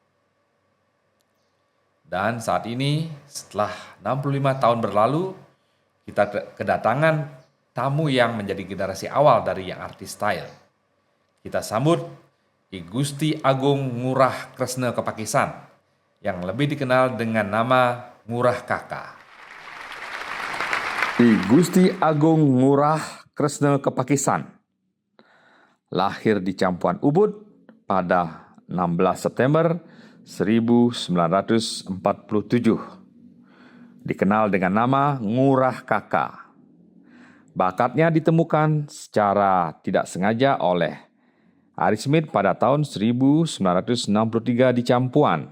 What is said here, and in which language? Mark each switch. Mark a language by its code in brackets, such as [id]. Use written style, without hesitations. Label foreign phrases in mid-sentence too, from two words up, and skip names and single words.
[id] Dan saat ini setelah 65 tahun berlalu, kita kedatangan tamu yang menjadi generasi awal dari yang artis style. Kita sambut I Gusti Agung Ngurah Kresna Kepakisan yang lebih dikenal dengan nama Ngurah Kaka. I Gusti Agung Ngurah Kresna Kepakisan lahir di Campuan Ubud pada 16 September 1947. Dikenal dengan nama Ngurah Kaka. Bakatnya ditemukan secara tidak sengaja oleh Ari Smith pada tahun 1963 di Campuan.